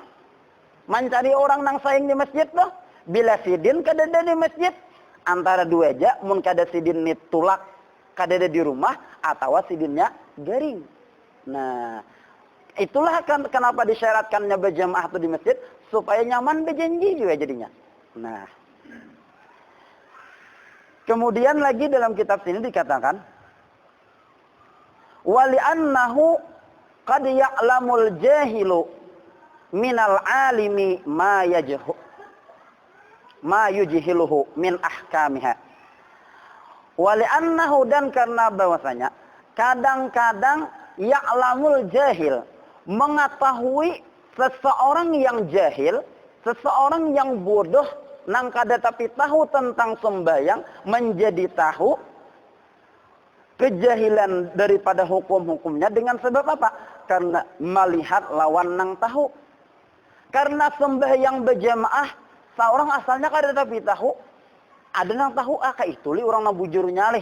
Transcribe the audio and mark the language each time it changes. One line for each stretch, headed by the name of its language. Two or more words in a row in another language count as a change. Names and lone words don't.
Banjar: Mencari orang nang saing di masjid tuh, bila sidin kadede di masjid, antara dua aja, mun kada sidin nitulak kadede di rumah atau sidinnya gering. Nah, itulah kan kenapa disyaratkannya berjamaah itu di masjid supaya nyaman berjanji juga jadinya. Nah, kemudian lagi dalam kitab sini dikatakan
Arabic: ولأنه قد يعلم الجاهل من العالم ما يجهله من أحكامها. ولأنه,
Banjar: dan karena bahwasanya kadang-kadang
Arabic: يعلم الجاهل,
Banjar: mengetahui seseorang yang jahil, seseorang yang bodoh nang kada tapi tahu tentang sembahyang, menjadi tahu kejahilan daripada hukum-hukumnya dengan sebab apa? Karena melihat lawan nang tahu. Karena sembahyang berjamaah, seorang asalnya kada tapi tahu, ada nang tahu itu li orang nang bujur nyalih.